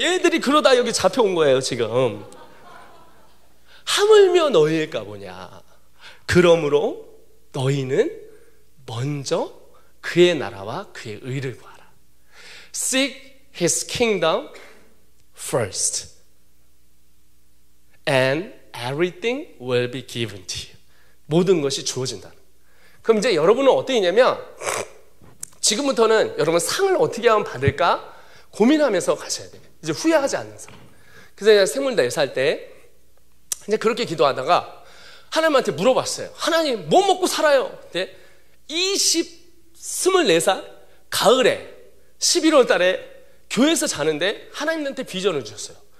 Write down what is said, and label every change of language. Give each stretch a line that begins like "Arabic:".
Korean: 얘들이 그러다 여기 잡혀온 거예요 지금. 하물며 너희일까 보냐. 그러므로 너희는 먼저 그의 나라와 그의 의를 구하라.
English: Seek His kingdom first. And everything will be given to you.
Korean: 모든 것이 주어진다. 그럼 이제 여러분은 어떠냐면 지금부터는 여러분 상을 어떻게 하면 받을까 고민하면서 가셔야 돼요. 이제 후회하지 않는 삶. 그래서 제가 24살 때 이제 그렇게 기도하다가 하나님한테 물어봤어요. 하나님 뭐 먹고 살아요? 근데 24살 가을에 11월 달에 교회에서 자는데 하나님한테 비전을 주셨어요.